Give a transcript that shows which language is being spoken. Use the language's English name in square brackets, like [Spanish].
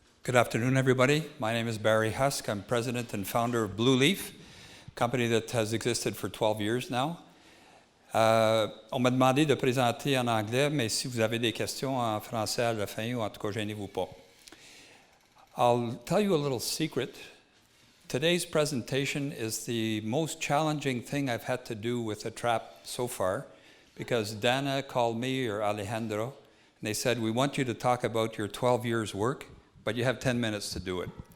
[English] Good afternoon, everybody. My name is Barry Husk. I'm president and founder of BlueLeaf, a company that has existed for 12 years now. [French] On m'a demandé de présenter en anglais, mais si vous avez des questions en français à la fin, ou en tout cas, gênez-vous pas. [English] I'll tell you a little secret. Today's presentation is the most challenging thing I've had to do with ATRAPP so far, because Dana called me, or Alejandro, and they said, we want you to talk about your 12 years' work, but you have 10 minutes to do it.